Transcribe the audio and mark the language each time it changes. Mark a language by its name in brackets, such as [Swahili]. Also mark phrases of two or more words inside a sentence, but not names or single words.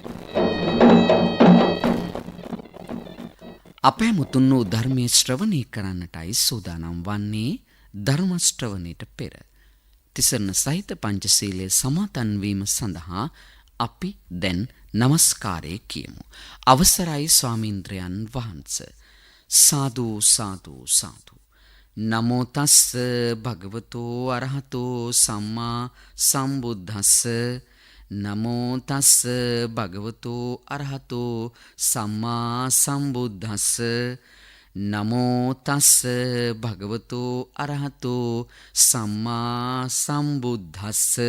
[Sinhala] අප හැමතුන් වූ ධර්මයේ ශ්‍රවණය කරන්නටයි සූදානම් වන්නේ. ධර්ම ශ්‍රවණයට පෙර තිසරණ සහිත පංචශීලයේ සමාදන් වීම සඳහා අපි දැන් নমස්කාරය කියමු. අවසරයි ස්වාමීන්ද්‍රයන් වහන්සේ. සාදු සාදු සාදු. [Pali] නමෝ තස්ස භගවතෝ අරහතෝ සම්මා සම්බුද්දස්ස. නමෝ තස්ස භගවතෝ අරහතෝ සම්මා සම්බුද්දස්ස. නමෝ තස්ස භගවතෝ අරහතෝ සම්මා සම්බුද්දස්ස.